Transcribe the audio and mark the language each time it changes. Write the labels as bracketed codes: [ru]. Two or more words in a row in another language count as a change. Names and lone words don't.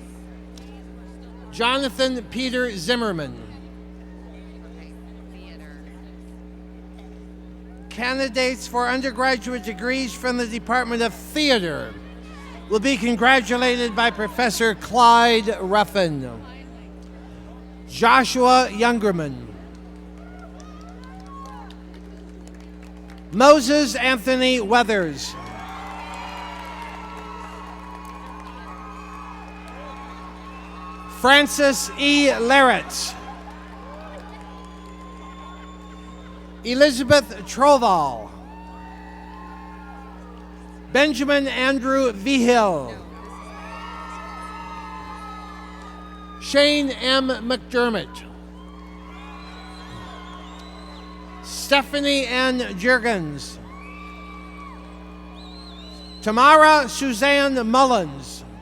[en] Jonathan Peter Zimmerman. Okay, theater. Candidates for undergraduate degrees from the Department of Theater will be congratulated by Professor Clyde Ruffin. Joshua Youngerman. Moses Anthony Weathers. Francis E. Larrett. Elizabeth Troval. Benjamin Andrew Vigil. Shane M. McDermott. Stephanie N. Juergens. Tamara Suzanne Mullins.